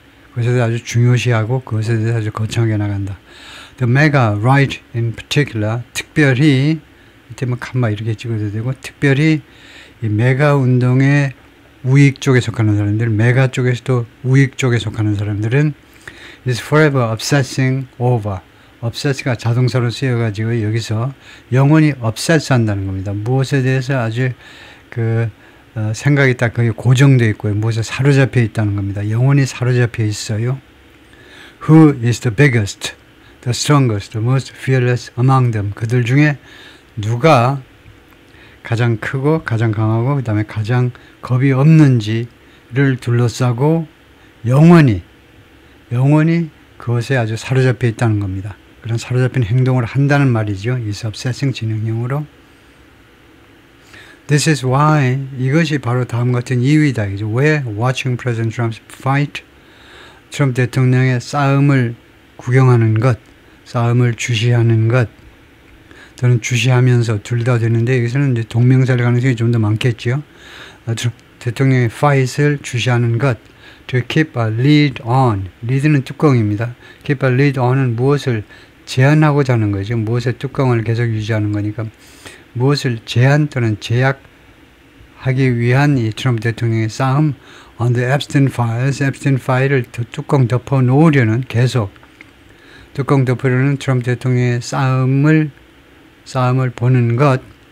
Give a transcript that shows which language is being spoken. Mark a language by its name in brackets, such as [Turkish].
[Korean] 그것에 대해서 아주 중요시하고 그것에 대해서 아주 거창하게 나간다. [English] The MAGA right in particular, [Korean] 특별히, 이때 뭐 칸마 이렇게 찍어도 되고, 특별히 이 메가 운동의 우익 쪽에 속하는 사람들, 메가 쪽에서도 우익 쪽에 속하는 사람들은 [English] is forever obsessing over. [Korean] obsess가 자동사로 쓰여가지고 여기서 영원히 obsess 한다는 겁니다. 무엇에 대해서 아주 생각이 딱 거기 고정되어 있고요. 무엇에 사로잡혀 있다는 겁니다. 영원히 사로잡혀 있어요. [English] Who is the biggest, the strongest, the most fearless among them. [Korean] 그들 중에 누가 가장 크고 가장 강하고 그 다음에 가장 겁이 없는지를 둘러싸고 영원히 그것에 아주 사로잡혀 있다는 겁니다. 그런 사로잡힌 행동을 한다는 말이죠. [English] is obsessing [Korean] 진행형으로. [English] This is why, [Korean] 이것이 바로 다음 같은 이유이다. 왜 [English] watching President Trump's fight, [Korean] 트럼프 대통령의 싸움을 구경하는 것, 싸움을 주시하는 것, 저는 주시하면서 둘 다 되는데 여기서는 이제 동명사일 가능성이 좀 더 많겠죠. 대통령의 fight을 주시하는 것, [English] to keep a lead on, [Korean] lead는 뚜껑입니다. keep a lead on은 무엇을 제한하고자 하는 거죠. 무엇의 뚜껑을 계속 유지하는 거니까 무엇을 제한 또는 제약하기 위한 이 트럼프 대통령의 싸움, [English] on the Epstein files, [Korean] 앱스틴 파일을 뚜껑 덮어 놓으려는, 계속 뚜껑 덮으려는 트럼프 대통령의 싸움을 보는 것.